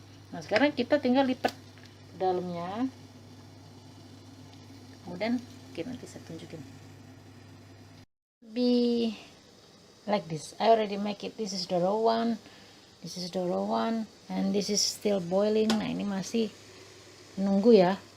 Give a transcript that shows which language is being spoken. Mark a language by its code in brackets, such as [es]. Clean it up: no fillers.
[id] Nah sekarang kita tinggal lipat dalamnya, kemudian oke, nanti saya tunjukin. [en] Be like this. I already make it. This is the raw one, this is the raw one, and this is still boiling. [id] Nah ini masih menunggu ya.